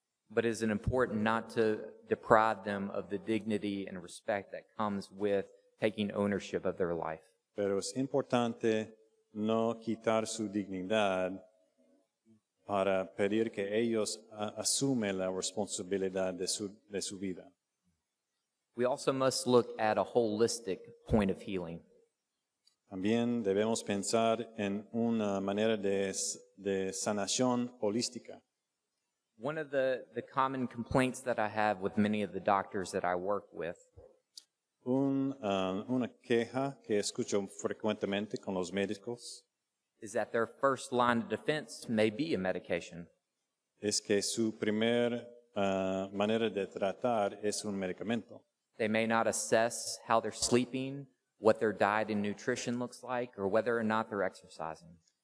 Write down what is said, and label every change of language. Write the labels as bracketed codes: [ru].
[en] But is it important not to deprive them of the dignity and respect that comes with taking ownership of their life? [es] Pero es importante no quitar su dignidad para pedir que ellos asumen la responsabilidad de su vida. [en] We also must look at a holistic point of healing. [es] También debemos pensar en una manera de sanación holística. [en] One of the common complaints that I have with many of the doctors that I work with [es] Una queja que escucho frecuentemente con los médicos [en] is that their first line of defense may be a medication. [es] es que su primer manera de tratar es un medicamento. [en] They may not assess how they're sleeping, what their diet and nutrition looks like, or whether or not they're exercising.